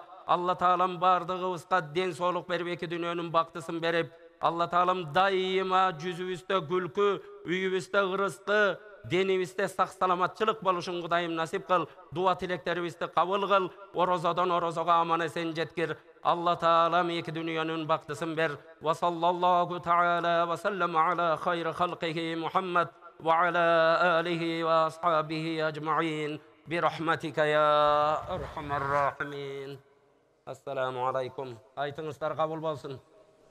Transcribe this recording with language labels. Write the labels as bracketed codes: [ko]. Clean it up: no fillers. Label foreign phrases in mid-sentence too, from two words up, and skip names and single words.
[ky] Алла Таалам бардыгыбызга ден соолук берип, эки дүйнөнүн бактысын берип, Алла Таалам дайыма жүзүбүздө күлкү, үйүбүздө ырыскы, денибизде сак саламатчылык болушун Кудайым насип кыл. Дуа тилектерибизди кабыл кыл. Орозодон орозого аман эсен жеткир. Алла Таалам эки дүйнөнүн бактысын бер. [ar] وصلى الله تعالى وسلم على خير خلقه محمد وعلى آله وأصحابه أجمعين برحمتك يا أرحم الراحمين. السلام عليكم. [ky] Айтыңыздар кабыл болсун.